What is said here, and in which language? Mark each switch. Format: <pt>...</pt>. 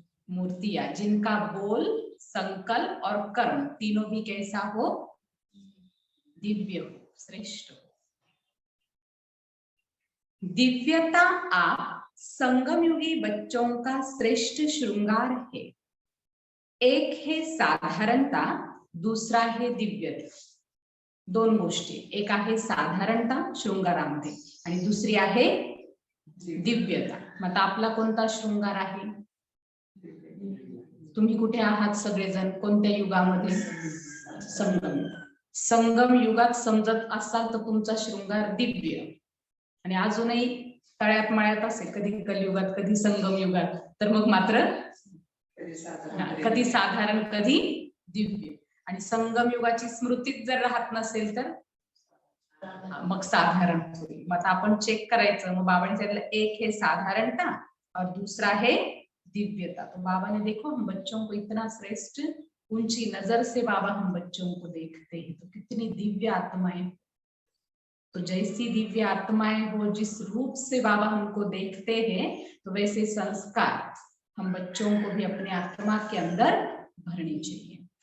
<hi>मूर्तियां जिनका बोल, संकल्प और कर्म तीनों भी कैसा हो, दिव्य हो, श्रेष्ठ हो। दिव्यता आप संगम युगी बच्चों का श्रेष्ठ श्रृंगार है। एक है साधारणता, दूसरा है दिव्यता.</hi> <mr>दोन गोष्टी, एक आहे साधारणता शृंगारामध्ये आणि दुसरी आहे दिव्यता. मग आपला कोणता शृंगार आहे? तुम्ही कुठे आहात सगळेजण, कोणत्या युगामध्ये? संगम. संगम युगात समजत असाल तर तुमचा शृंगार दिव्य, आणि अजूनही तळ्यात मळ्यात असेल, कधी कलियुगात कधी संगम युगात, तर मग मात्र कधी साधारण कधी दिव्य. आणि संगम युगाची स्मृतीच जर राहत नसेल तर मग साधारण होईल. मग आपण चेक करायचं. मग बाबाने सांगितलं</mr> <hi>एक है साधारणता और दूसरा है दिव्यता. तो बाबा ने देखो हम बच्चों को इतना श्रेष्ठ, ऊंची नजर से बाबा हम बच्चों को देखते हैं. तो कितनी दिव्य आत्माएं. तो जैसी दिव्य आत्माएं हो, जिस रूप से बाबा हमको देखते हैं, तो वैसे संस्कार हम बच्चों को भी अपने आत्मा के अंदर भरनी चाहिए.</hi>